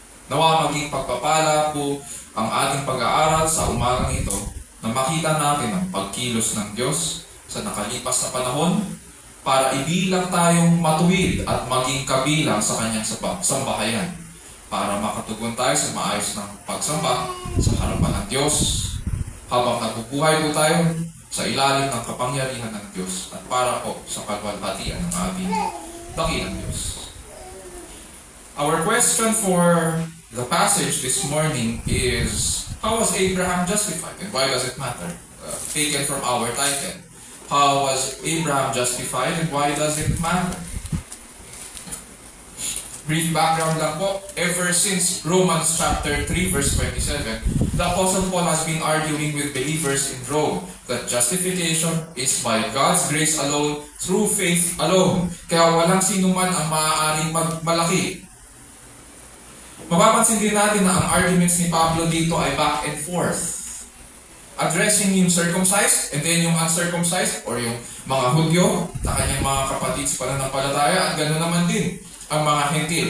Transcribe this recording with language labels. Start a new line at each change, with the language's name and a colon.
Filipino: Nawa maging pagpapala po ang ating pag-aaral sa umagang ito na makita natin ang pagkilos ng Diyos sa nakalipas na panahon para ibilang tayong matuwid at maging kabilang sa kanyang sambahayan para makatugon tayo sa maayos ng pagsamba sa harapan ng Diyos habang nabubuhay po tayo sa ilalim ng kapangyarihan ng Diyos at para po sa kalwalhatian ng ating dakilang Diyos.
English: Our question for the passage this morning is, how was Abraham justified and why does it matter? Taken from our title. How was Abraham justified and why does it matter? Brief background lang po. Ever since Romans chapter 3 verse 27, the Apostle Paul has been arguing with believers in Rome that justification is by God's grace alone, through faith alone.
Filipino: Kaya walang sinuman ang maaaring magmalaki. Mapapansin din natin na ang arguments ni Pablo dito ay
English: back and forth.
Filipino: Addressing yung
English: circumcised and then
Filipino: yung uncircumcised or yung mga Hudyo na kanyang mga kapatid sa pananampalataya at gano'n naman din ang mga Hentil.